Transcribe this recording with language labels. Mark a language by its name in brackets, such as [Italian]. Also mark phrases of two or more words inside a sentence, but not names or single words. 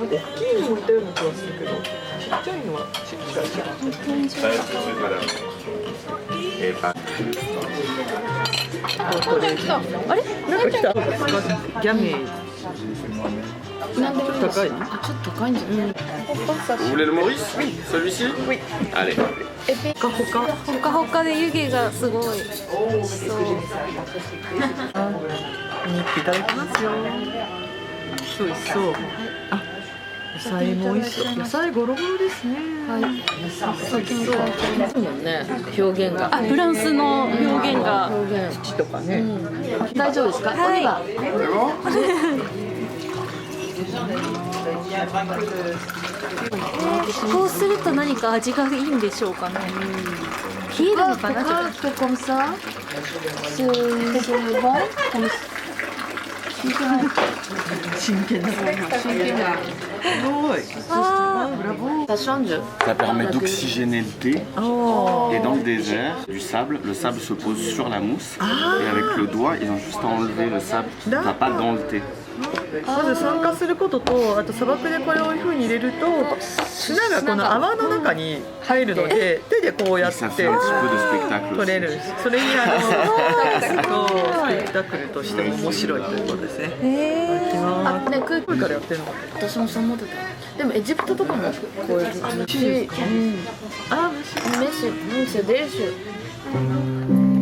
[Japanese] 大きいの置いてるの気がするけど、ちっちゃいのは違あれ？なんか来た。ギャメー。なんでもいいです。高い？あ、ちょっと高いんじゃない？ [French] Vous voulez le Maurice? Oui. Celui-ci? Oui. Allez. [Japanese] ほかほか。ほかほかで湯気がすごい。そう。いただきますよ。そうそう。あ、野菜も美味しそう。野菜ゴロゴロですね。はい。そうもんね。表現が。あ、フランスの表現が。表現。土とかね。大丈夫ですか？はいこうすると何か味がいいんでしょうかね。冷えるのかな。 [French] comme ça. C'est bon. [Japanese] 真剣な。すごい。 [French] Ça change. Ça permet d'oxygéner le thé. Et dans le désert, du sable, le sable se pose sur la mousse. Et avec le doigt, ils ont juste à enlever le sable qui ne va pas dans le thé. [Japanese] まず酸化することと、あと砂漠でこれをいう風に入れると砂がこの泡の中に入るので、手でこうやって [French] Ça fait un petit peu de spectacle [Japanese] 取れ [French] aussi. [Japanese] る。それにスペクタクルとしても面白いということですね。あ、ね、空気からやってるのか。私もそう思ってた。でもエジプトとかもこういう。あ、 [French] Merci, délicieux.